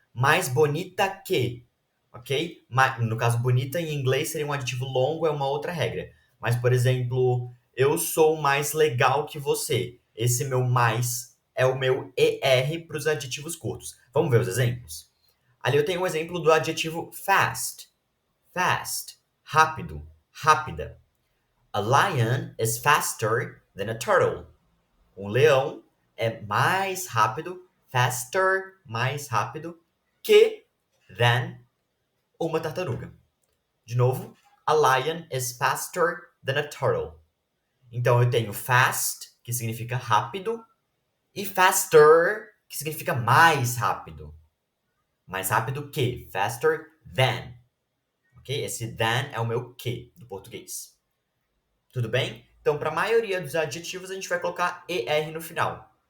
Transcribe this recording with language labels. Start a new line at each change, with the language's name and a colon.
Portuguese: Mais bonita que, ok? No caso, bonita em inglês seria um adjetivo longo, é uma outra regra. Mas, por exemplo, eu sou mais legal que você. Esse meu mais é o meu ER para os adjetivos curtos. Vamos ver os exemplos? Ali eu tenho um exemplo do adjetivo fast. Fast. Rápido. Rápida.
English: A lion is faster than a turtle.
Portuguese: Um leão é mais rápido, faster, mais rápido, que than uma tartaruga. De novo,
English: a lion is faster than a turtle.
Portuguese: Então eu tenho fast, que significa rápido, e faster, que significa mais rápido. Mais rápido que,
English: faster than.
Portuguese: Ok? Esse than é o meu que do português. Tudo bem? Então, para a maioria dos adjetivos, a gente vai colocar ER no final.